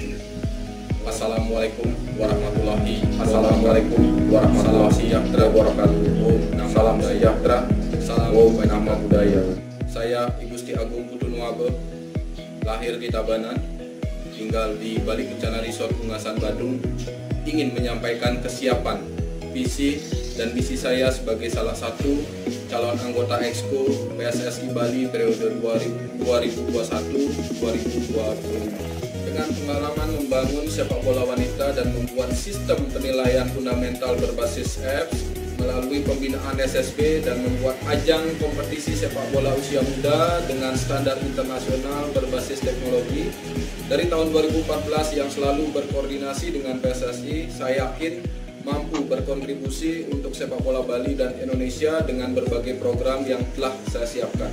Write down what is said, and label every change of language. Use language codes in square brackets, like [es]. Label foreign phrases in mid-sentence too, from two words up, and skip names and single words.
[ar] السلام عليكم ورحمة الله وبركاته. [id] Salam sejahtera. Salam nama budaya. Saya I Gusti Agung Putu Nuabe, lahir di Tabanan, tinggal di Bali Kencana Resort Ungasan Badung. Ingin menyampaikan kesiapan, visi dan misi saya sebagai salah satu calon anggota Exco PSSI Bali periode 2021-2025. Dengan pengalaman membangun sepak bola wanita dan membuat sistem penilaian fundamental berbasis apps melalui pembinaan SSB dan membuat ajang kompetisi sepak bola usia muda dengan standar internasional berbasis teknologi dari tahun 2014 yang selalu berkoordinasi dengan PSSI, saya yakin mampu berkontribusi untuk sepak bola Bali dan Indonesia dengan berbagai program yang telah saya siapkan.